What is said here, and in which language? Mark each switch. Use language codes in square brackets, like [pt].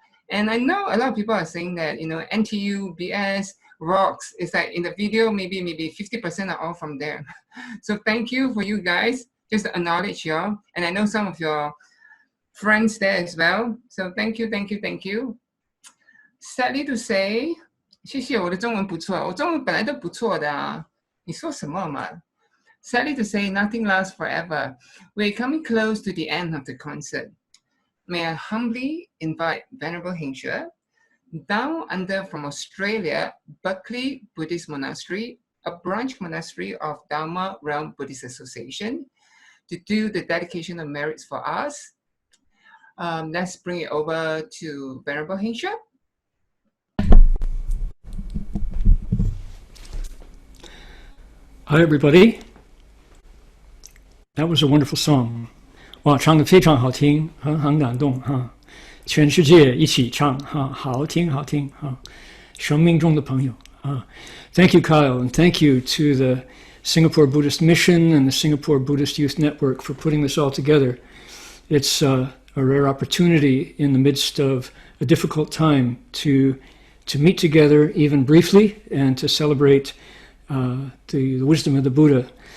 [en] And I know a lot of people are saying that, you know, NTU, BS, rocks. It's like in the video, maybe 50% are all from there. So thank you for you guys, just to acknowledge y'all. And I know some of your friends there as well. So thank you, thank you, thank you. Sadly to say， [zh] 谢谢，我的中文不错，我中文本来都不错的啊，你说什么嘛？ [en] Sadly to say, nothing lasts forever. We're coming close to the end of the concert. May I humbly invite Venerable 𝗕𝗂𝗃, down under from Australia, 𝗕𝗂𝗃𝗃 Buddhist Monastery, a branch monastery of Dhamma Realm Buddhist Association, to do the dedication of merits for us. Let's bring it over to Venerable 𝗕𝗂𝗃. Hi, everybody. That was a wonderful song. [zh] 哇，唱得非常好听，很感动哈。全世界一起唱哈，好听好听哈。生命中的朋友啊。 [en] Thank you, Kyle, and thank you to the Singapore Buddhist Mission and the Singapore Buddhist Youth Network for putting this all together. It's a rare opportunity in the midst of a difficult time to meet together, even briefly, and to celebrate the wisdom of the Buddha.